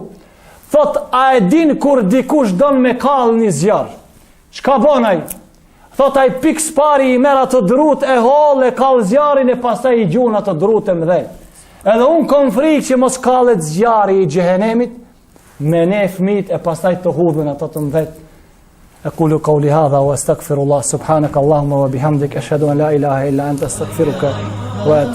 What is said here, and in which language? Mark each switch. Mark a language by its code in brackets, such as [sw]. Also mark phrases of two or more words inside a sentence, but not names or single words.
[sq] Thot a e din kur dikush don me kall një zjarr? Çka bën ai? Thot ai pikë pari i merr ato drut e holl e kall zjarrin e pastaj i gjun ato drut e mëdhej. Edhe un kom frikë që mos kallet zjarri i xhehenemit me ne fëmijët e pastaj të hudhen ato të mëdhet [ar] أقول قولي هذا وأستغفر الله سبحانك اللهم وبحمدك أشهد أن لا إله إلا أنت أستغفرك وأتوب